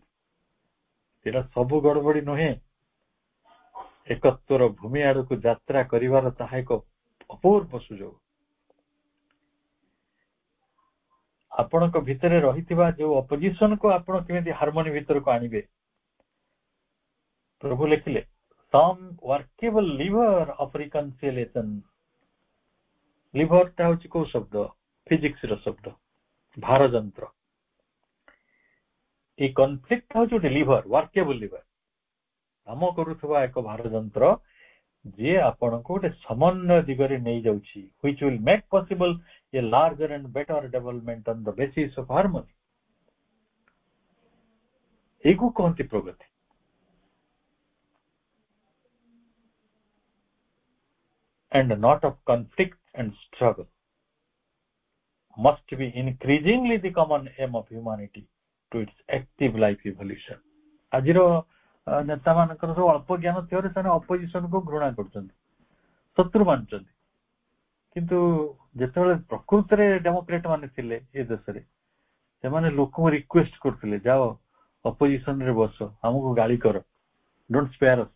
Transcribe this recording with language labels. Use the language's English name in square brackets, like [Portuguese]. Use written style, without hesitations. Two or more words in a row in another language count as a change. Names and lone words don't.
[Odia] ଏଇଟା ସବୁ ଗଡବଡି ନୁହେଁ, ଏକତ୍ୱର ଭୂମି ଆଡକୁ ଯାତ୍ରା କରିବାର ତାହା ଏକ ଅପୂର୍ବ ସୁଯୋଗ। ଆପଣଙ୍କ ଭିତରେ ରହିଥିବା ଯୋଉ ଅପୋଜିସନକୁ ଆପଣ କେମିତି ହାରମୋନି ଭିତରକୁ ଆଣିବେ, ପ୍ରଭୁ ଲେଖିଲେ [English] some workable lever of reconciliation। [Odia] ଲିଭରଟା ହଉଛି କୋଉ ଶବ୍ଦ? ଫିଜିକ୍ସ ର ଶବ୍ଦ, ଭାର ଯନ୍ତ୍ର। এই କନଫ୍ଲିକ୍ଟ ହଉଛି ଗୋଟେ ଲିଭର, [English] workable lever, [Odia] କାମ କରୁଥିବା ଏକ ଭାର ଯନ୍ତ୍ର, ଯିଏ ଆପଣଙ୍କୁ ଗୋଟେ ସମନ୍ୱୟ ଦିଗରେ ନେଇଯାଉଛି, [English] which will make possible a larger and better development on the basis of harmony। [Odia] ଏଇକୁ କହନ୍ତି ପ୍ରଗତି। [English] and not of conflict and struggle must be increasingly the common aim of humanity to its active life evolution। [Odia] ଆଜିର ନେତା ମାନଙ୍କର ସବୁ ଅଳ୍ପ ଜ୍ଞାନ ଥିବାରୁ ସେମାନେ ଅପୋଜିସନ କୁ ଘୃଣା କରୁଛନ୍ତି, ଶତ୍ରୁ ମାନୁଛନ୍ତି। କିନ୍ତୁ ଯେତେବେଳେ ପ୍ରକୃତରେ ଡେମୋକ୍ରେଟ ମାନେ ଥିଲେ ଏ ଦେଶରେ, ସେମାନେ ଲୋକଙ୍କୁ ରିକ୍ୱେଷ୍ଟ କରୁଥିଲେ, ଯାଅ ଅପୋଜିସନ ରେ ବସ, ଆମକୁ ଗାଳି କର, [English] don't spare us.